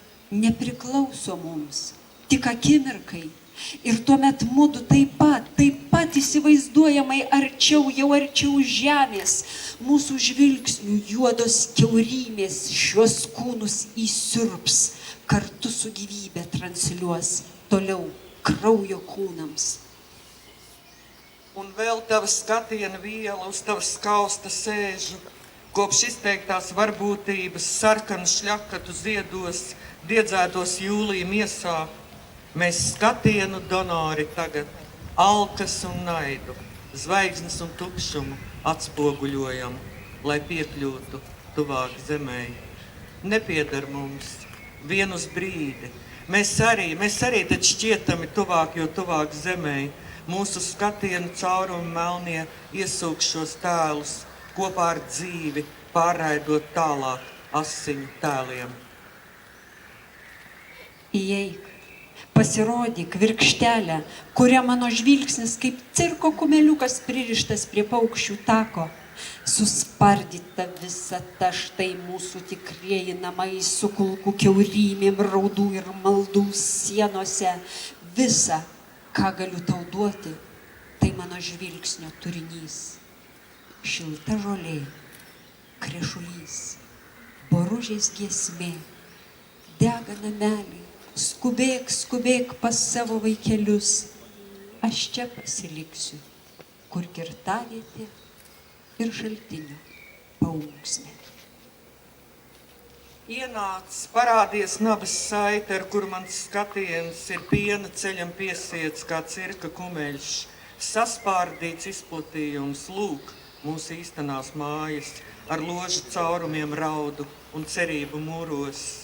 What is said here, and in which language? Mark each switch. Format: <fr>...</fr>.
<lt>Nepriklauso mums, tik akimirkai. Ir tuomet mudu taip pat įsivaizduojamai arčiau, jau arčiau žemės. Mūsų žvilgsnių juodos kiaurymės šios kūnus įsiurbs, kartu su gyvybė transliuos toliau kraujo kūnams.</lt> <lv>Un vēl tava skatiena viela uz tava skausta sēžu, kopš izteiktās varbūtības sarkanu šļakatu ziedos, diedzētos jūlija miesā. Mēs skatienu donori tagad alkas un naidu, zvaigznes un tukšumu atspoguļojam, lai piekļūtu tuvāk zemei. Nepiedar mums vien uz brīdi. Mēs arī taču šķietami tuvāk, jo tuvāk zemei. Mūsu skatienu caurumi melnie iesūk šos tēlus kopā ar dzīvi, pārraidot tālāk asiņu tēliem.</lv> <lt>Įeik, pasirodyk virkštelę, kuria mano žvilgsnis kaip cirko kumeliukas pririštas prie paukščių tako. Suspardyta visa ta štai mūsų tikrieji namai su kulkų kiaurymėm, raudų ir maldų sienose. Visa, ką galiu tau duoti, tai mano žvilgsnio turinys. Šilta žolė, krešulys, boružės giesmė, dega namelį, skubėk pas savo vaikelius. Aš čia pasiliksiu, kur kirtavietė ir šaltinio paunksmė.</lt> <lv>Ienāc, parādies nabas saite, ar kur mans skatiens ir piena ceļam piesiets kā cirka kumeļš. Saspārdīts izplatījums, lūk, mūsu īstenās mājas, ar ložu caurumiem raudu un cerību mūros.</lv>